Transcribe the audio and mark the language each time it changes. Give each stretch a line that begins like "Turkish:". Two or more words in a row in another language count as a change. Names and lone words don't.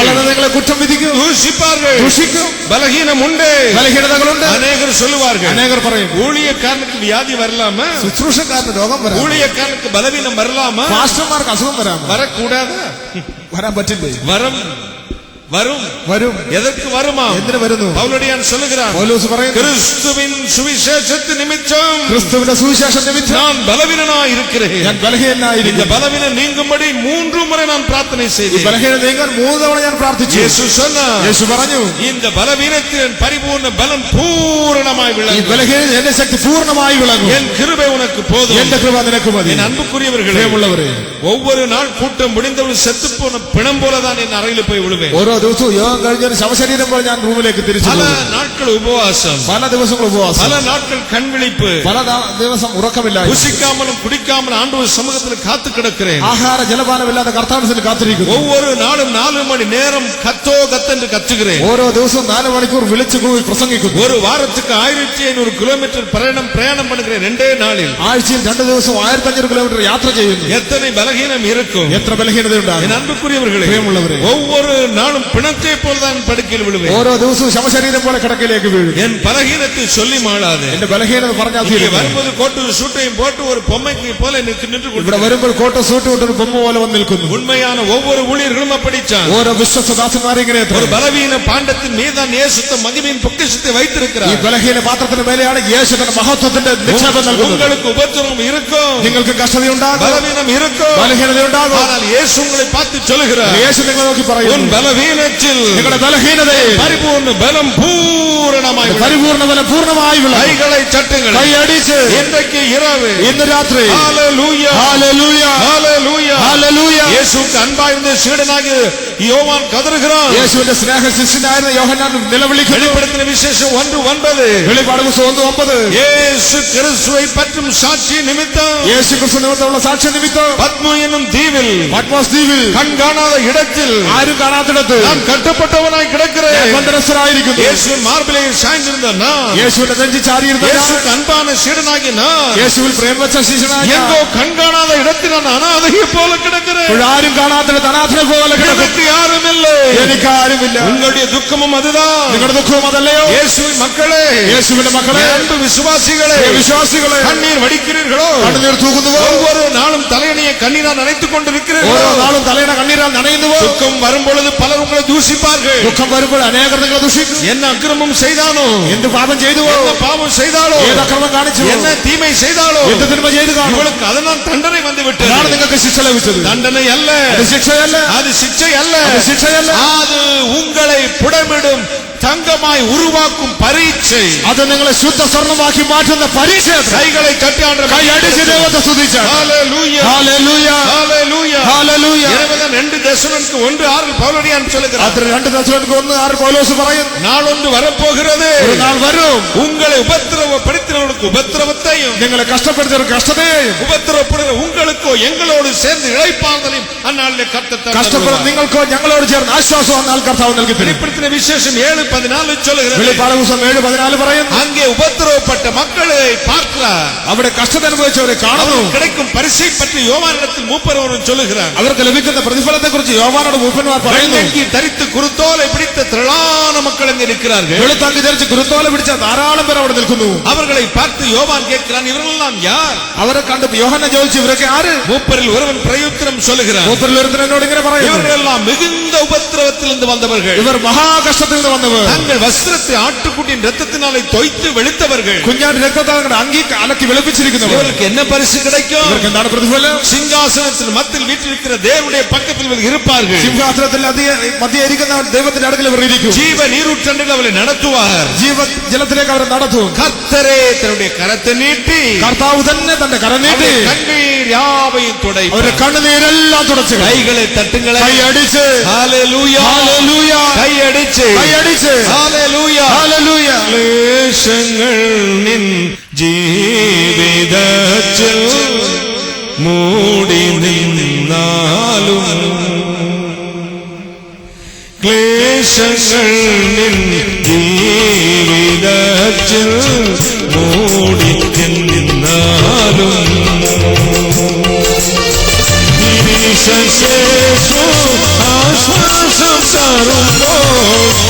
Malayalam: കള്ളനെ നിങ്ങളെ കുറ്റം വിധിക്കും,
Tamil: தூஷிப்பார்கள்,
Malayalam: ദുഷിക്കും.
Tamil: பலகீனம் உண்டு,
Malayalam: ബലഹീനതകളുണ്ട്.
Tamil: அநேகர் சொல்லுவார்கள்,
Malayalam: അനേകർ പറയും,
Tamil: ஊழியக்காரனுக்கு வியாதி வரலாமா,
Malayalam: ശുശ്രൂഷക്കാരന് രോഗം വരാം,
Tamil: ஊழியக்காரனுக்கு பலவீனம் வரலாமா,
Malayalam: പാസ്റ്റർമാർക്ക് അസുഖം വരാം,
Tamil: வரக்கூடாதா?
Malayalam: വരാൻ പറ്റില്ലേ?
Tamil: வரும் வரும்
Malayalam: വരും.
Tamil: எதற்கு வருமா?
Malayalam: എന്തിനു വരുന്നു?
Tamil: பவுலடியான் சொல்லுகிறார்,
Malayalam: പൗലോസ് പറയുന്നു,
Tamil: கிறிஸ்துவின் சுவிசேஷத்தின் நிமித்தம்
Malayalam: ക്രിസ്തുവിന്റെ സുവിശേഷ നിമിത്തം
Tamil: நான் பலவீனனாய் இருக்கிறேன்.
Malayalam: ഞാൻ
Tamil: இந்த
Malayalam: ബലഹീനനായിരിക്കുന്നു.
Tamil: பலவீனம் நீங்கும்படி 3 முறை நான் பிரார்த்தனை
Malayalam: ഈ
Tamil: செய்தேன்.
Malayalam: ബലഹീനത നീങ്ങാൻ 3 തവണ ഞാൻ പ്രാർത്ഥിച്ചു.
Tamil: இயேசு சொன்னார்,
Malayalam: യേശു പറഞ്ഞു,
Tamil: இந்த பலவீனத்தின் பரிபூர்ண பலம் பூரணமாய்
Malayalam: ഈ
Tamil: விளங்கும்.
Malayalam: ബലഹീനത എന്റെ ശക്തി പൂർണ്ണമായി വിളങ്ങും.
Tamil: என் கிருபை உனக்கு போதும்.
Malayalam: എന്റെ കൃപ നിനക്ക് മതി.
Tamil: என் அன்புக்குரியவர்களே,
Malayalam: പ്രിയമുള്ളവരെ,
Tamil: ஒவ்வொரு நாள் கூட்டம் முடிந்தவள் செத்து போன பிணம் போலதான் என் அறையில் போய் விழுவேன்.
Malayalam: ഓരോ ദിവസവും യോഗം കഴിഞ്ഞ ശവശരീരം പോലെ ഞാൻ റൂമിലേക്ക് തിരിച്ചു
Tamil: பல நாட்கள் உபவாசம்,
Malayalam: പല ദിവസങ്ങൾ ഉപവാസം,
Tamil: பல நாட்கள் கண் விழிப்பு,
Malayalam: പല ദിവസം ഉറക്കമില്ല,
Tamil: புசிக்காமலும் குடிக்காமலும் ஆண்டவர் சமூகத்தில் காத்து கிடக்கிறேன்.
Malayalam: ആഹാര ജലപാനമില്ലാതെ കർത്താവിന് കാത്തിരിക്കുന്നു.
Tamil: ஒவ்வொரு நாளும் 4 மணி நேரம் கத்தோ கத்தென்று கத்துகிறேன்.
Malayalam: ഓരോ ദിവസവും 4 മണിക്കൂർ വിളിച്ചു കൂവി പ്രസംഗിക്കുന്നു.
Tamil: ஒரு வாரத்துக்கு 1500 கிலோமீட்டர் பிரயாணம் பண்ணுகிறேன் 2 நாளில்.
Malayalam: ആഴ്ചയിൽ 2 ദിവസം 1500 കിലോമീറ്റർ യാത്ര ചെയ്യുന്നു.
Tamil: எத்தனை பலகீனம் இருக்கும்,
Malayalam: എത്ര ബലഹീനതയുണ്ടാകും.
Tamil: என் அன்புக்குரியவர்களே,
Malayalam: പ്രിയമുള്ളവരെ,
Tamil: ஒவ்வொரு நாளும் பிணத்தை போலதான் படுக்கையில் விழுவேன்.
Malayalam: ഓരോ ദിവസവും ശവശരീരം പോലെ കിടക്കയിലേക്ക് വീഴും.
Tamil: என் பலகீனத்தை சொல்லி மாளாது.
Malayalam: എന്റെ ബലഹീനത പറഞ്ഞാൽ
Tamil: இங்கே வரும்போது கோட்டு சூட்டையும் போட்டு ஒரு பொம்மைக்கு போல நின்று
Malayalam: ഇവിടെ വരുമ്പോൾ കോട്ട സൂട്ട് കൊണ്ടൊരു ബൊമ്മ പോലെ വന്ന് നിൽക്കുന്നു.
Tamil: உண்மையான ஒவ்வொரு ஊழியர்களும் அப்படிச்சான்.
Malayalam: ഓരോ വിശ്വസദാസന്മാരെ ഇങ്ങനെ
Tamil: ஒரு பலவீன பாண்டத்தின் மீதான் இயேசுத்த மகிமையின் பொக்கிஷத்தை
Malayalam: ഈ
Tamil: வைத்திருக்கிறார்.
Malayalam: ബലഹീന പാത്രത്തിന് മേലെയാണ് യേശു തന്റെ മഹത്വത്തിന്റെ നിക്ഷേപം നൽകുന്നത്.
Tamil: உங்களுக்கு உபத்திரவம் இருக்கும்,
Malayalam: നിങ്ങൾക്ക് കഷ്ടതയുണ്ടാകും,
Tamil: பலவீனம் இருக்கும்,
Malayalam: ബലഹീനതയുണ്ടാകും.
Tamil: ஆனால் இயேசு உங்களை பார்த்து சொல்லுகிறார்,
Malayalam: യേശു നിങ്ങളെ നോക്കി
Tamil: உன்
Malayalam: പറയുന്നു,
Tamil: பலவீனத்தில்
Malayalam: നിങ്ങളുടെ ബലഹീനതയെ
Tamil: பரிபூர்ண பலம் பூரணமாய் விளங்கும்.
Malayalam: പരിപൂർണ്ണ ബലം പൂർണ്ണമായി വിളങ്ങും.
Tamil: கைகளை தட்டுங்கள்.
Malayalam: കൈയടിച്ച്
Tamil: இன்றைக்கு இரவு
Malayalam: ഇന്ന് രാത്രി
Tamil: ஹalleluya
Malayalam: ഹല്ലേലൂയ
Tamil: ஹalleluya
Malayalam: ഹല്ലേലൂയ
Tamil: இயேசுவுக்கு அன்பாயிருந்த சீடனாகிய யோவான் கதறுகிறான்.
Malayalam: യേശുവിന്റെ സ്നേഹ ശിഷ്യനായിരുന്ന യോഹന്നാൻ നിലവിളിക്കുന്നു.
Tamil: வெளிப்படுத்தின விசேஷம் 1:9.
Malayalam: വെളിപ്പാട് പുസ്തകം 1:9.
Tamil: இயேசு கிறிஸ்துவை பற்றும் சாட்சி நிமித்தம்
Malayalam: യേശു ക്രിസ്തു നിമിത്തമുള്ള സാക്ഷ്യ നിമിത്തം
Tamil: பத்மு என்னும் தீவில்,
Malayalam: പത്മോസ് ദ്വീപിൽ
Tamil: கண் காணாத இடத்தில்
Malayalam: ആരും കാണാത്തിടത്ത്
Tamil: நான் கட்டப்பட்டவனாய் கிடக்கிறேன்.
Malayalam: ബന്ധനസ്ഥനായിരിക്കുന്നു.
Tamil: இயேசுவின் மார்பிலே சாய்ந்திருந்த நான்,
Malayalam: യേശുവിന്റെ നെഞ്ചി ചാരിയിരുന്ന ഞാൻ,
Tamil: இயேசுக்கு அன்பான சீடனாகிய நான்,
Malayalam: യേശുവിൽ പ്രേം വെച്ച ശിഷ്യനായ ഞാൻ,
Tamil: எங்கோ கண் காணாத இடத்தில் நான் அனாதையை போல கிடக்கிறேன்.
Malayalam: ആരും കാണാത്തിടത്ത് അനാഥനെ പോലെ കിടക്കും.
Tamil: எனக்கு யாரும் இல்லை.
Malayalam: എനിക്ക് ആരുമില്ല.
Tamil: உங்களுடைய துக்கமும் அதுதான்.
Malayalam: നിങ്ങളുടെ ദുഃഖവും അതല്ലയോ?
Tamil: இயேசுவின் மக்களே,
Malayalam: യേശുവിന്റെ മക്കളെ,
Tamil: என் அன்பு விசுவாசிகளே,
Malayalam: വിശ്വാസികളെ,
Tamil: கண்ணீர் வடிக்கிறீர்களோ?
Malayalam: കണ്ണുനീർ തൂകുന്നുവോ?
Tamil: ஒவ்வொரு நாளும் தலையணையை கண்ணீரால் நனைத்துக் கொண்டிருக்கிறீர்களோ?
Malayalam: ഓരോ നാളും തലയുടെ കണ്ണീരാൽ നനയുന്നുവോ?
Tamil: துக்கம் வரும் பொழுது பலர் உங்களை தூசிப்பார்கள்.
Malayalam: ദുഃഖം വരുമ്പോൾ അനേകർ നിങ്ങളെ ദുഷിക്കും.
Tamil: என்ன அக்கிரமம் செய்தானோ,
Malayalam: എന്ത് പാപം ചെയ്തുവോ?
Tamil: என்ன பாவம் செய்தாலோ,
Malayalam: ഏത് അക്രമം കാണിച്ചു?
Tamil: என்ன தீமை செய்தாலோ,
Malayalam: എന്ത് തിന്മ ചെയ്തു കാണും?
Tamil: உங்களுக்கு அதனால் தண்டனை வந்து விட்டது.
Malayalam: അതാണ് നിങ്ങൾക്ക് ശിക്ഷ ലഭിച്ചത്.
Tamil: தண்டனை அல்ல,
Malayalam: അത് ശിക്ഷയല്ല,
Tamil: அது சிக்ஷை அல்ல,
Malayalam: അത് ശിക്ഷയല്ല,
Tamil: அது உங்களை புடமிடும் தங்கமாய் உருவாக்கும் பரீட்சை.
Malayalam: അത് നിങ്ങളെ ശുദ്ധ സ്വർണ്ണമാക്കി മാറ്റുന്ന പരീക്ഷ.
Tamil: கைகளை தட்டி ஆண்டவரை
Malayalam: കൈ അടിച്ച് ദൈവത്തെ സ്തുതിച്ചാണ്.
Tamil: ஹalleluya
Malayalam: ഹല്ലേലൂയ
Tamil: ஹalleluya
Malayalam: ഹല്ലേലൂയ.
Tamil: இறைவன் 2 தெசலோனிக்கு 1:6 പൗലോസ് சொல்லுகிறார்.
Malayalam: അത് 2 തെസ്സലോനിക്കർ 1:6 പൗലോസ് പറയുന്നു,
Tamil: நாளொன்று வரப்போகிறது,
Malayalam: ഒരു നാൾ വരും,
Tamil: உங்களை உபத்திரவப்படுத்தினவர்களுக்கு உபத்திரவத்தையும்,
Malayalam: നിങ്ങളെ കഷ്ടപ്പെടുത്തിയവർക്ക് കഷ്ടതയെയും,
Tamil: உபத்திரவப்படுகிற உங்களுக்கோ எங்களோடு சேர்ந்து இளைப்பாறுதலையும் அந்நாளிலே கர்த்தர்
Malayalam: കഷ്ടപ്പെടും നിങ്ങൾക്കോ ഞങ്ങളോട് ചേർന്ന് ആശ്വാസം എന്നാൽ കർത്താവ് നൽകി തരും.
Tamil: வெளிப்படுத்தின விசேஷம் 7:14 சொல்லுகிறது.
Malayalam: വെളിപ്പാട് പുസ്തകം 7:14 പറയുന്നു,
Tamil: அங்கே உபத்திரவப்பட்ட மக்களை பார்க்கிறார்.
Malayalam: അവിടെ കഷ്ടത അനുഭവിച്ചവരെ കാണുന്നു.
Tamil: கிடைக்கும் பரிசை பற்றி யோவானிடத்தில் மூப்பர் ஒருவன் சொல்லுகிறார்.
Malayalam: അവർക്ക് ലഭിക്കുന്ന പ്രതിഫലത്തെ കുറിച്ച് യോവാനോട് മൂപ്പന്മാർ പറയുന്നു.
Tamil: வெள்ளங்கி தரித்து குருத்தோலை பிடித்த திரளான மக்கள் அங்கே இருக்கிறார்கள்.
Malayalam: വെളുത്താങ്കി ധരിച്ച് കുരുത്തോല പിടിച്ച ധാരാളം പേർ അവിടെ നിൽക്കുന്നു.
Tamil: அவர்களை பார்த்து யோவான் கேட்கிறான், இவர்களெல்லாம் யார்?
Malayalam: അവരെ കണ്ട് യോഹന്നാൻ ചോദിച്ചു, ഇവരൊക്കെ ആര്?
Tamil: மூப்பரில் ஒருவன் பிரயுத்தரம் சொல்லுகிறான்,
Malayalam: മൂപ്പരിൽ ഒരുത്തൻ എന്നോട് ഇങ്ങനെ പറയുന്നു,
Tamil: இவர்களெல்லாம் மிகுந்த உபத்திரவத்திலிருந்து வந்தவர்கள்,
Malayalam: ഇവർ മഹാകഷ്ടത്തിൽ നിന്ന് വന്നവർ,
Tamil: தங்கள் வஸ்திரத்தை ஆட்டுக்குட்டியின் ரத்தத்தினாலே தோய்த்து வெளுத்தவர்கள்.
Malayalam: കുഞ്ഞാന്റെ രക്തത്താൽ അങ്കി അലക്കി വെളുപ്പിച്ചിരിക്കുന്നവർ.
Tamil: இவர்களுக்கு என்ன பரிசு கிடைக்கும்?
Malayalam: ഇവർക്ക് എന്താണ് പ്രതിഫലം?
Tamil: சிங்காசனத்தின் மத்தியில் வீற்றிருக்கிற தேவனுடைய பக்கத்தில் இவர்கள் இருப்பார்கள்.
Malayalam: സിംഹാസനത്തിൽ മധ്യ ഇരിക്കുന്ന ദൈവത്തിന്റെ അടുക്കൽ ഇവർ ഇരിക്കും.
Tamil: ஜீவ நீரூற்றண்டில் அவளை நடத்துவார்.
Malayalam: ജലത്തിലേക്ക് അവർ നടത്തും.
Tamil: கர்த்தரே தன்னுடைய கரத்தை நீட்டி
Malayalam: കർത്താവ് തന്നെ തന്റെ കരം നീട്ടി
Tamil: கண்ணீர் யாவையும் துடைப்பார்.
Malayalam: അവരുടെ കണ്ണുനീരെല്ലാം തുടച്ചു.
Tamil: கைகளை தட்டுங்களே,
Malayalam: കൈ അടിച്ച്
Tamil: ஹalleluya
Malayalam: ഹല്ലേലൂയ,
Tamil: கை அடிச்சு
Malayalam: കൈ അടിച്ച്
Tamil: ஹalleluya
Malayalam: ഹല്ലേലൂയ. ക്ലേശങ്ങൾ നിൻ ജീവിതത്തിൽ മൂടി നിന്നാലും, ക്ലേശങ്ങൾ നിൻ ജീവിതത്തിൽ മൂടി നിന്നാലും, യേശു ആശ്വാസം തരുമ്പോൾ